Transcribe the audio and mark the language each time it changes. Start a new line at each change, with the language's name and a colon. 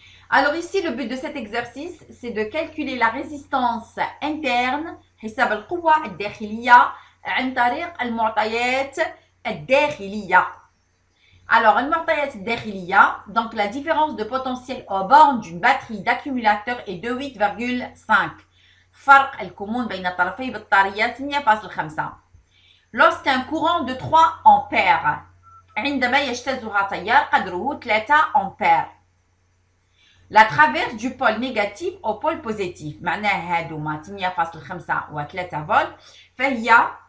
French: Alors ici, le but de cet exercice, c'est de calculer la résistance interne
Arabic: حساب القوة الداخلية عن طريق المعطيات الداخلية.
French: Alors,
Arabic: المعطيات الداخلية,
French: donc la différence de potentiel aux bornes d'une batterie d'accumulateur est de 8,5.
Arabic: فرق الكمون بين طرفي بطارية 8,5.
French: Lorsqu'un courant de 3 ampères
Arabic: عندما يجتازها تيار قدره
French: 3 ampères. La traverse du pôle négatif au pôle positif
Arabic: معناها هادوما 8,5 و 3 فولت فهي